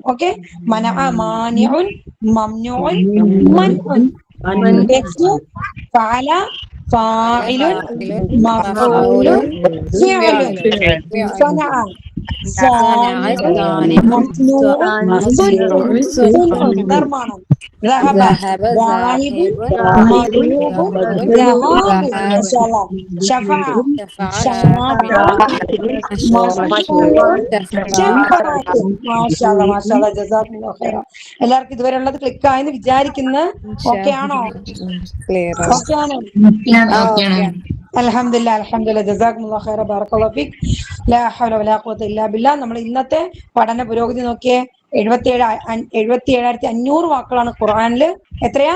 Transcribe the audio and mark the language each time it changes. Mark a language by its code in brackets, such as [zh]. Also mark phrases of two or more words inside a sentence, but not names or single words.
[ar] ഓക്കെ. منع، مانع، ممنوع، منع. നെക്സ്റ്റ് فعل، فاعل، مفعول، فعل. صنع، صانع، مصنوع، صنع. നിർമ്മാണം. ذهب، ذاهب، مغلوب، ذهاب. ما شاء الله. شفع، شافع، مشفوع، شفاعة. ما شاء الله, ما شاء الله. جزاكم الله خيرا. [ml] എല്ലാവർക്കും ഇതുവരെ ഉള്ളത് ക്ലിക്ക് ആയെന്ന് വിചാരിക്കുന്നു. ഓക്കെ ആണോ? ഓക്കെ ആണോ? അൽഹംദുലില്ലാ, അൽഹംദുലില്ലാ. [ar] جزاكم الله خيرا، بارك الله فيك. لا حول ولا قوة إلا بالله. [ml] നമ്മൾ ഇന്നത്തെ പഠന പുരോഗതി നോക്കിയേ. 77,500 വാക്കുകളാണ് ഖുർആനില്. എത്രയാ?